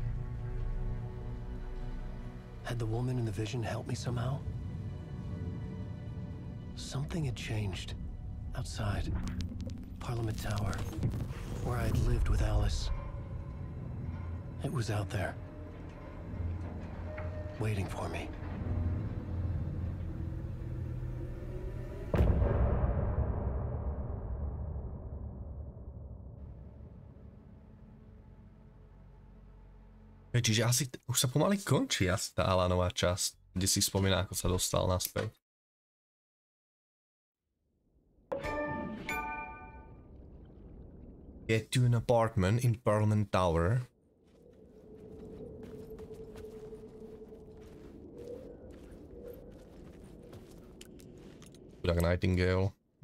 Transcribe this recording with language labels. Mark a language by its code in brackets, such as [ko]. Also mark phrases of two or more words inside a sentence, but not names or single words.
[en] Had the woman in the vision helped me somehow? Something had changed. Outside. Parliament Tower. Where I'd lived with Alice. It was out there. Waiting for me. [sk] Čiže asi už sa pomaly končí asi tá Alanová časť, kde si spomína, ako sa dostal naspäť. [en] Get to an apartment in Parliament Tower. [sk] Chudák Nightingale.